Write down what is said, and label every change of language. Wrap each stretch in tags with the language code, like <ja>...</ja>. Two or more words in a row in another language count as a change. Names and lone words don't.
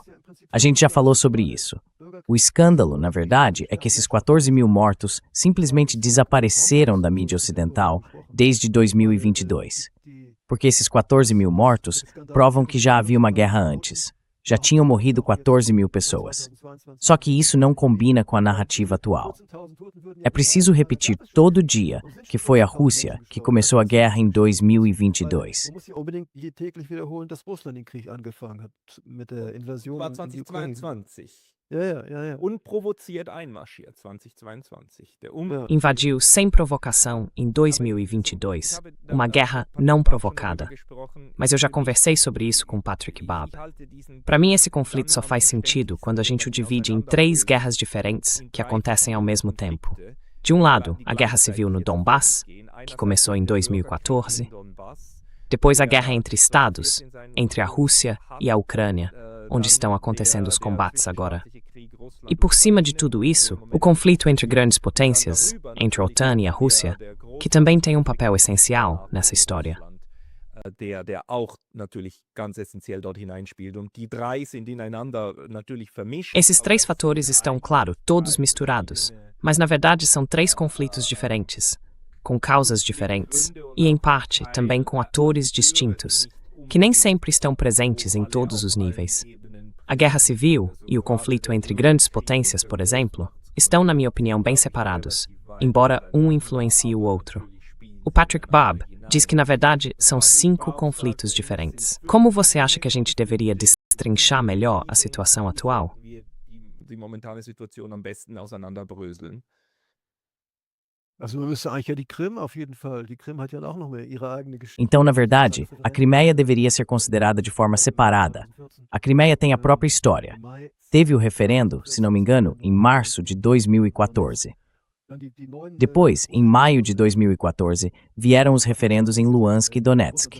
<pt>A gente já falou sobre isso. O escândalo, na verdade, é que esses 14 mil mortos simplesmente desapareceram da mídia ocidental desde 2022. Porque esses 14 mil mortos provam que já havia uma guerra antes. Já tinham morrido 14 mil pessoas. Só que isso não combina com a narrativa atual. É preciso repetir todo dia que foi a Rússia que começou a guerra em 2022.</pt> <de>Man muss ja unbedingt täglich wiederholen, dass Russland den Krieg angefangen hat mit der Invasion War in die Ukraine. 2022. Ja. Unprovoziert einmarschiert, 2022.</de> <pt>Invadiu sem provocação em 2022, uma guerra não provocada. Mas eu já conversei sobre isso com Patrick Babb. Para mim, esse conflito só faz sentido quando a gente o divide em 3 guerras diferentes que acontecem ao mesmo tempo. De um lado, a guerra civil no Donbass, que começou em 2014. Depois, a guerra entre estados, entre a Rússia e a Ucrânia, onde estão acontecendo os combates agora. E por cima de tudo isso, o conflito entre grandes potências, entre a OTAN e a Rússia, que também tem um papel essencial nessa história. Der auch natürlich ganz essentiell dort hineinspielt. Und die 3 sind ineinander natürlich vermischt. Esses 3 fatores estão, claro, todos misturados, mas na verdade são 3 conflitos diferentes, com causas diferentes, e em parte também com atores distintos, que nem sempre estão presentes em todos os níveis. A guerra civil e o conflito entre grandes potências, por exemplo, estão, na minha opinião, bem separados, embora um influencie o outro. O Patrick Bob diz que, na verdade, são 5 conflitos diferentes. Como você acha que a gente deveria destrinchar melhor a situação atual?</pt> <de>Die momentane Situation am besten auseinanderbröseln. Also man müsste eigentlich ja die Krim auf jeden Fall. Die Krim hat ja auch noch mal ihre eigene Geschichte.</de> <pt>Então, na verdade, a Crimeia deveria ser considerada de forma separada. A Crimeia tem a própria história. Teve o referendo, se não me engano, em março de 2014. Depois, em maio de 2014, vieram os referendos em Luhansk e Donetsk.</pt>